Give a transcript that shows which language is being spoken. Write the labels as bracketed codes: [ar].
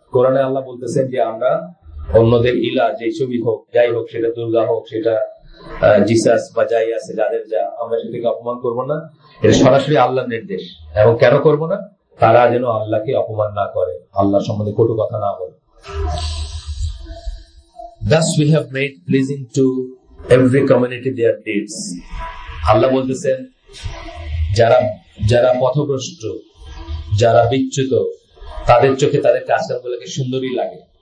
[bn] কোরআনে আল্লাহ বলতেছেন যে আমরা অন্যদের ইলা যেসবই হোক, যাই হোক, সেটা দুর্গা হোক, সেটা জিসাস বা যাই আছে যাদের, যা আমরা সেটাকে অপমান করবো না। এটা সরাসরি আল্লাহর নির্দেশ। এবং কেন করবো না? তারা যেন আল্লাহকে অপমান না করে, আল্লাহ সম্বন্ধে কটু কথা না বলে। [en] Thus we have made pleasing to every community their deeds. [bn] আল্লাহ বলতেছেন যারা পথভ্রষ্ট, যারা বিচ্যুত, তাদের চোখে তাদের কাজকর্মগুলোকে সুন্দরই লাগে।